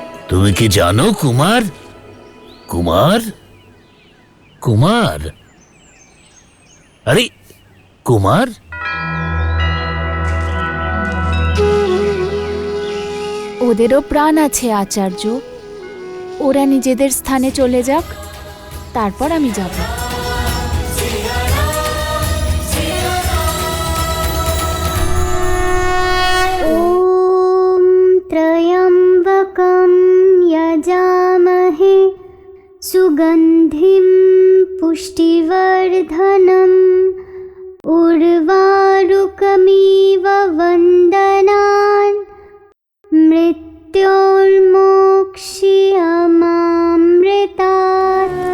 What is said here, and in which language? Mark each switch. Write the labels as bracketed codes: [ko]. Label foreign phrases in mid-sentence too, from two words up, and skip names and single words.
[bn] তুমি কি জানো কুমার? কুমার কুমার আরে কুমার, ওদেরও প্রাণ আছে আচার্য। ওরা নিজেদের স্থানে চলে যাক, তারপর আমি যাব। [sa] ॐ त्र्यम्बकं यजामहे सुगन्धिं पुष्टिवर्धनम् उर्वारुकमिव वन्दनान् मृत्योर्मोक्ष्यमामृतात्।